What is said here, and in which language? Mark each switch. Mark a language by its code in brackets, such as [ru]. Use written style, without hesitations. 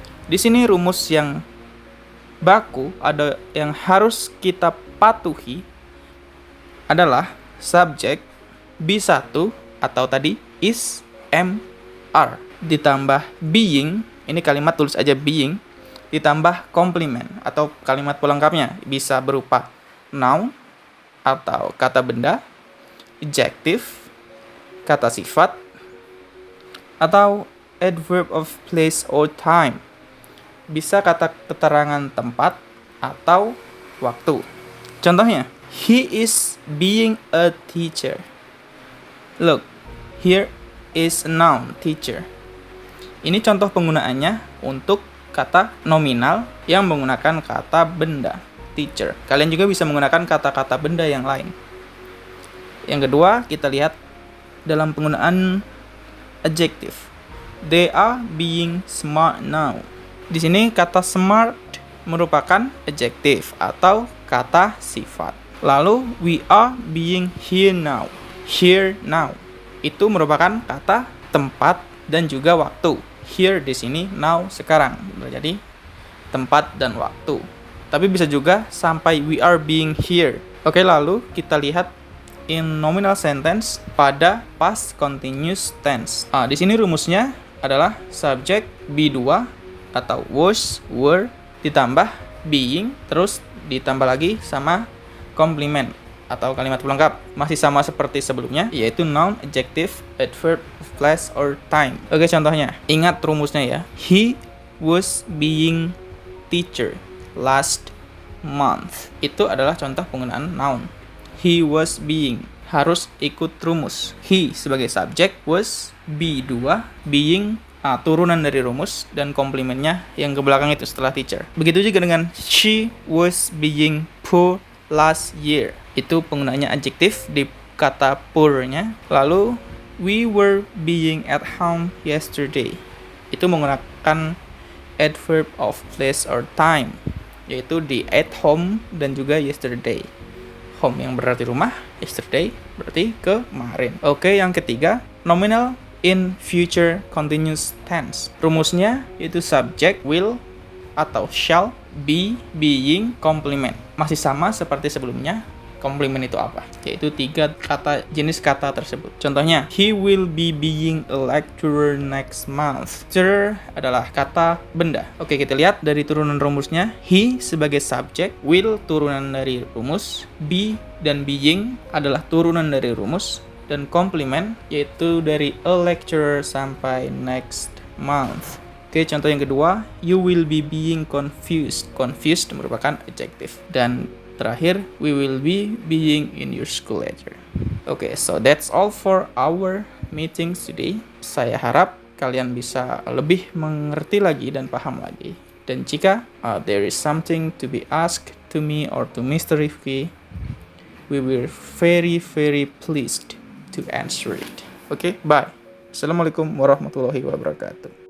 [id] Di sini rumus yang baku ada yang harus kita patuhi adalah subjek B1 atau tadi is, am, are ditambah being, ini kalimat tulis aja being, ditambah complement atau kalimat pelengkapnya bisa berupa noun atau kata benda, adjective, kata sifat, atau adverb of place or time. Bisa kata keterangan tempat atau waktu. [en] Contohnya, he is being a teacher. Look, here is a noun, teacher. [id] Ini contoh penggunaannya untuk kata nominal yang menggunakan kata benda, teacher. Kalian juga bisa menggunakan kata-kata benda yang lain. Yang kedua, kita lihat dalam penggunaan adjective. [en] They are being smart now. [id] Di sini kata smart merupakan adjective atau kata sifat. [en] Lalu we are being here now. [id] Here now itu merupakan kata tempat dan juga waktu. Here di sini, now sekarang. Jadi tempat dan waktu. Tapi bisa juga sampai [en] we are being here. [id] Oke, lalu kita lihat in nominal sentence pada past continuous tense. Di sini rumusnya adalah subject be2 atau was, were, ditambah being, terus ditambah lagi sama complement atau kalimat pelengkap. Masih sama seperti sebelumnya, yaitu noun, adjective, adverb, place, or time. Oke, contohnya. Ingat rumusnya ya. [en] He was being teacher last month. [id] Itu adalah contoh penggunaan noun. [en] He was being. [id] Harus ikut rumus. He sebagai subjek, was, be2, being, turunan dari rumus, dan komplimennya yang ke belakang itu setelah teacher. Begitu juga dengan [en] she was being poor last year. [id] Itu penggunaannya adjektif di kata poor-nya. [en] Lalu, we were being at home yesterday. [id] Itu menggunakan adverb of place or time, yaitu di at home dan juga yesterday. Home yang berarti rumah, yesterday berarti kemarin. Oke, yang ketiga, nominal in future continuous tense. Rumusnya yaitu subject, will, atau shall, be, being, complement. Masih sama seperti sebelumnya. Complement itu apa? Yaitu 3 jenis kata tersebut. [en] Contohnya, he will be being a lecturer next month. [id] Lecturer adalah kata benda. Oke, kita lihat dari turunan rumusnya. He sebagai subjek, will turunan dari rumus, be dan being adalah turunan dari rumus, dan complement yaitu dari a lecturer sampai next month. Oke, contoh yang kedua, [en] you will be being confused. [id] Confused merupakan adjective. Dan terakhir, [en] we will be being in your school later. Oke, so that's all for our meetings today. [id] Saya harap kalian bisa lebih mengerti lagi dan paham lagi. Dan jika [en] there is something to be asked to me or to Mr. Rifki, we will very pleased to answer it. Oke, bye. [ar] Assalamualaikum warahmatullahi wabarakatuh.